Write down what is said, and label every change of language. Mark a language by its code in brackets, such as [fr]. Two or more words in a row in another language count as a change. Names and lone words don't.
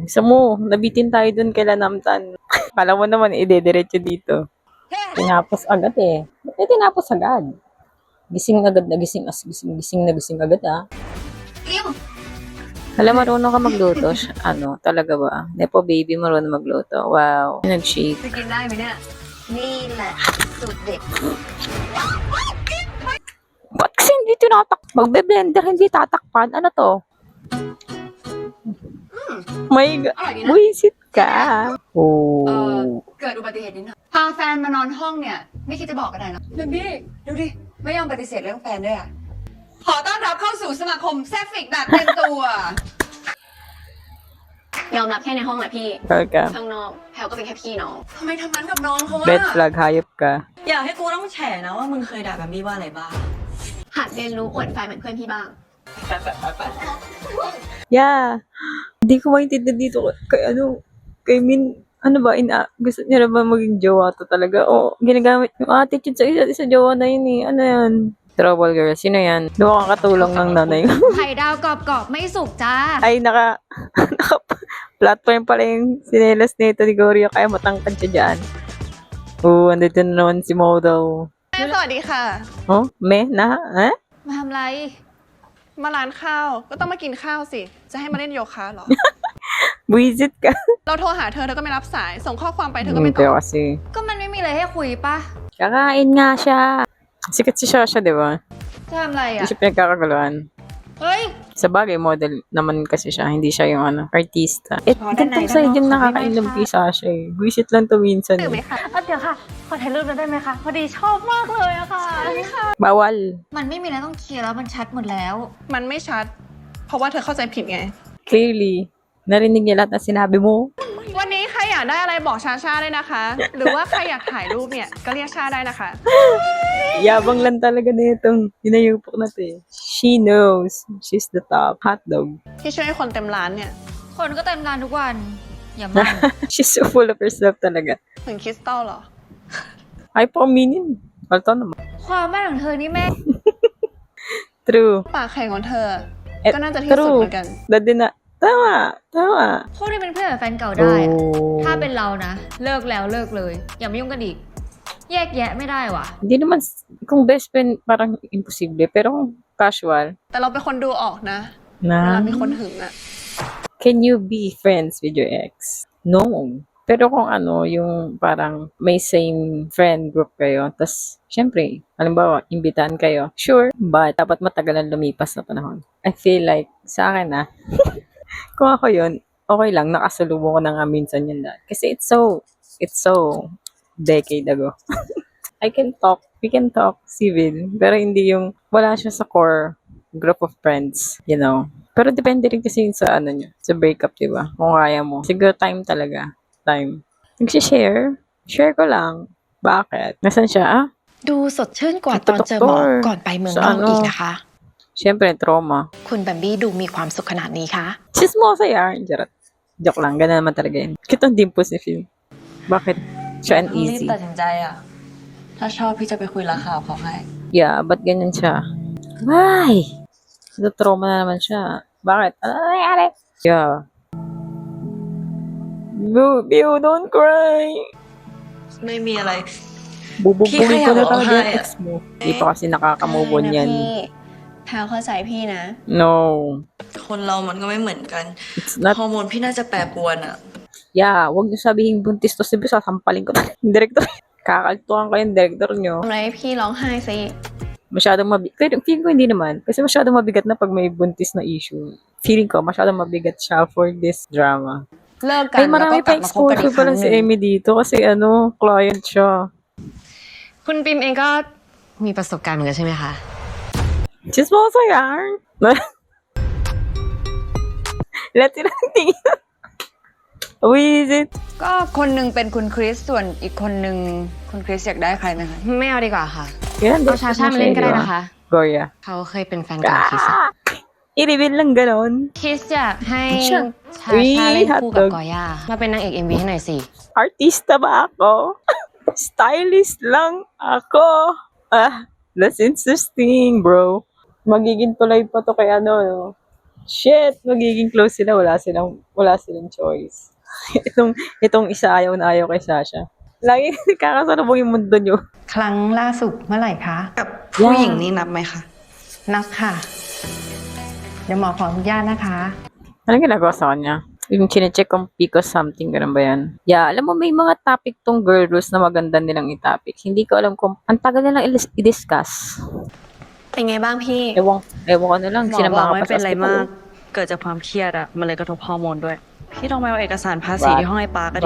[tl] Gusto mo, nabitin tayo dun kay Lanamtan. Kala mo naman, idediretso dito. Tinapos agad eh. Ba't tinapos agad? Gising agad na gising, gising na gising agad ah. Alam, marunong ka magluto. Ano, talaga ba? Nepo baby, marunong magluto. Wow. Nag-shake. [th] จะกินได้ไหมเนี่ย นี่แหละสูตรเด็ด [tl] Ba't kasi hindi tinatak? Magbe-blender, hindi tatakpan. Ano to? May buisit ka. [th] เออ Oh. เกิดอุบัติเหตุนิดหน่อยพาแฟนมานอนห้องเนี่ย ไม่คิดจะบอกกันหน่อยเหรอเบบี้ดูดิ ไม่ยอมปฏิเสธเรื่องแฟนด้วยอ่ะ ขอต้อนรับเข้าสู่สมาคมแซฟิกแบบเต็มตัวยอมรับแค่ในห้องแหละพี่ [tl] Talaga. [th] ข้างนอกแพลวก็เป็นแค่พี่น้องทำไมทำนั้นกับน้องเขา [en] Red [th] อะ [tl] flag, hayop ka. [th] อยากให้กูต้องแฉนะว่ามึงเคยด่าแบบนี้ว่าอะไรบ้าง หัดเรียนรู้อวดแฟนเหมือนเพื่อนพี่บ้าง [en] Yeah. [tl] Hindi ko maintindihan dito kay kay Min, ano ba, gusto niya na ba maging jowa to talaga? O, ginagamit yung attitude sa isa't isa, jowa na yun eh. Ano yan? [en] Trouble girl. [tl] Sino yan? Doon kakatulong ng nanay ko. [th] ไข่ดาวกรอบๆไม่สุกจ้า [tl] Ay, platform pala yung sinelas nito ni Gorio, kaya matangkad siya dyan. Oo, andito na naman si Model. [th] แม่สวัสดีค่ะ Oh, na? Eh? มาทำไร มาร้านข้าวก็ต้องมากินข้าวสิ จะให้มาเล่นโยคะเหรอ [tl] Buisit ka. [th] เราโทรหาเธอก็ไม่รับสาย ส่งข้อความไปเธอก็ไม่ต [tl] Pero [th] อบ [tl] kasi, [th] ก็มันไม่มีอะไรให้คุยปะ [tl] kakain nga siya. Sikat si Shasha, di ba? [th] จะทำอะไร [tl] Hindi [th] อ่ะ [tl] siya pinagkakaguluhan. [th] เฮ้ย [tl] Sa bagay, model naman kasi siya. Hindi siya yung artista. Gantong side yung nakakailam kay Sasha eh. Buisit lang to minsan. [th] ตื่นไหมคะ เดี๋ยวค่ะ ขอถ่ายรูปได้ไหมคะ พอดีชอบมากเลยอะค่ะ [tl] Bawal. [th] มันไม่มีอะไรต้องเคลียร์แล้วมันชัดหมดแล้ว มันไม่ชัด เพราะว่าเธอเข้าใจผิดไง [en] Clearly. [tl] Narinig niya lahat ng sinabi mo. [th] วันนี้ใครอยากได้อะไรบอกชาชาได้นะคะ หรือว่าใครอยากถ่ายรูปเนี่ยก็เรียกชาได้นะคะ [tl] Yabang lang talaga na itong hinayupok na to eh. [en] She knows. She's the top. Hotdog. [th] ที่ช่วยให้คนเต็มร้านเนี่ย คนก็เต็มร้านทุกวัน อย่ามัน [en] She's so full of herself talaga. [th] เหมือนคริสตัลเหรอ [tl] Ay, pa aminin. Palto naman. [th] ความแม่นของเธอนี่แม่ [en] True. [th] ปากแข็งของเธอ Eh, ก็น่าจะที่สุดเหมือนกัน [tl] Dati na. Tama. Tama. [th] พวกนี้เป็นเพื่อนกับแฟนเก่าได้อะ Oh. ถ้าเป็นเรานะ เลิกแล้วเลิกเลย อย่ามายุ่งกันอีก แยกแยะไม่ได้ว่ะ [tl] Hindi naman, kung [en] best friend, [tl] parang imposible. Pero kung casual, [th] แต่เราเป็นคนดูออกนะเวลา [tl] na, [th] มีคนหึงอะ [en] can you be friends with your ex? No. [tl] Pero kung yung parang may [en] same friend group [tl] kayo, tas syempre, halimbawa, imbitahan kayo, [en] sure, but [tl] dapat matagalan lumipas na panahon. [en] I feel like, [tl] sa akin kung ako yun, okay lang, nakasalubong ko na nga minsan yun lahat. [en] Kasi it's so decade ago. We can talk civil, [tl] pero hindi yung, wala siya sa [en] core group of friends, you know. [tl] Pero depende rin kasi sa nyo, sa breakup, diba? Kung kaya mo. Siguro time talaga. Time. Nagsishare? Share ko lang. Bakit? Nasaan siya? [th] ดูสดชื่นกว่าตอนเจอหมอก่อนไปเมืองนอกอีกนะคะ [tl] Siyempre, trauma. [th] คุณแบมบี้ดูมีความสุขขนาดนี้คะ [tl] Chismosa yan. Jarot. Joke lang. Ganun naman talaga yun. Kitang dimples ni Phil. Bakit? Siya [th] รีบ [en] uneasy. [th] ตัดสินใจอ่ะ ถ้าชอบพี่จะไปคุยราคาเขาให้ [en] Yeah, [tl] ba't ganyan siya? Ay! Trauma na naman siya. Bakit? Ano nangyari? [en] Yeah. Biu, don't cry! [th] ไม่มีอะไร [tl] Bubugbugin Kaya ko na ako, talaga yung [en] hi. [tl] ex mo. Di pa kasi nakaka-move on yan. [th] แพลวเข้าใจพี่นะ [en] No. [th] คนเรามันก็ไม่เหมือนกัน [en] It's not. [th] ฮอร์โมนพี่น่าจะแปรปรวนอ่ะ [en] Yeah, [tl] wag niyo sabihin buntis to. Sabi, sasampalin ko na. Yung director. Kakaltuhan ko yung director niyo. [th] ทำอะไรให้พี่ร้องไห้ซิ [tl] Masyadong mabigat. Pero feeling ko hindi naman. Kasi masyadong mabigat na pag may buntis na issue. Feeling ko, masyadong mabigat siya [en] for this drama. [th] เลิกกัน [tl] Ay, [th] แล้วก็ [tl] marami [th] กลั [tl] pa [th] บมาคบกันอี [en] exposure [th] กครั้ [tl] pala [th] งห [tl] si [th] นึ่ง [tl] Emmy dito. Kasi client siya. [th] คุณปิมเองก็ มีประสบการณ์เหมือนกันใช่ไหมคะ [tl] Chismosa yan. Lahat sila ng tingin. [en] Visit. [th] ก็คนหนึ่งเป็นคุณคริสส่วนอีกคนหนึ่งคุณคริสอยากได้ใครไหมคะ ไม่เอาดีกว่าค่ะ [tl] Yan, [th] เอาชาชามาเล่นก็ได้นะคะ [tl] Goria. [th] เขาเคยเป็นแฟนเก่าคิสอะ [tl] I-reveal lang ganon. [th] คิสอยากให้ [tl] Siya. [th] ชาชาเล่นคู่กับ [en] Hotdog. [th] กอย่ามาเป็นนางเอก MV ให้หน่อยสิ [tl] Artista ba ako? Stylist lang ako. [en] That's interesting, bro. [tl] Magiging tulay pa to kay no? Shit! Magiging close sila. Wala silang choice. itong isa ayaw na ayaw kay Sasha. Lagi nagkakasalubong yung mundo nyo. [th] ครั้งล่าสุดเมื่อไหร่คะ กับผู้หญิงนี่นับไหมคะ นับค่ะ เดี๋ยวหมอขออนุญาตนะคะ [tl] Anong ginagawa sa kanya? Yung chinecheck kung pico something, ganun ba yan? Yeah, alam mo, may mga topic tong [en] girl rules [tl] na maganda nilang i-topic. Hindi ko alam kung ang tagal nilang i-discuss. [th] เป็นไงบ้างพี่ [tl] Ewan ko na lang, [th] หมอ [tl] sinamahan [th] บอก [tl] ka [th] ไม่ [tl] pa [th] เป็น [tl] sa [th] ไร [en] hospital. [th] มาก เกิดจากความเครียดอะมันเลยกระทบฮอร์โมนด้วย พี่ต้องไปเอาเอกสารภาษีที่ห้องไอ้ปาก็ดิ